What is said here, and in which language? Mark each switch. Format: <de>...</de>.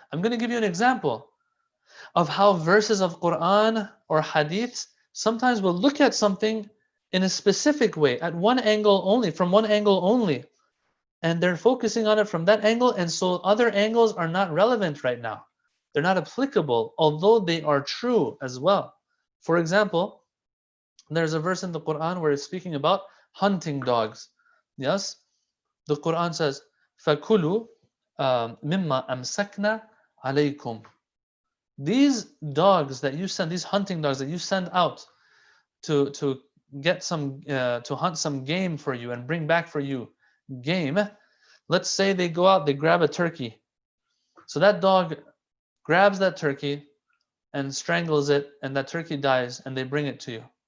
<en>I'm going to give you an example of how verses of Quran or hadiths sometimes will look at something in a specific way, at one angle only, from one angle only. And they're focusing on it from that angle, and so other angles are not relevant right now. They're not applicable, although they are true as well. For example, there's a verse in the Quran where it's speaking about hunting dogs. Yes?</en> <ar>The Quran says, فَكُلُوا مِمَّا أَمْسَكْنَا عَلَيْكُمْ.</ar> <en>These dogs that you send, these hunting dogs that you send out to get some, to hunt some game for you and bring back for you game. Let's say they go out, they grab a turkey. So that dog grabs that turkey and strangles it, and that turkey dies, and they bring it to you.</en>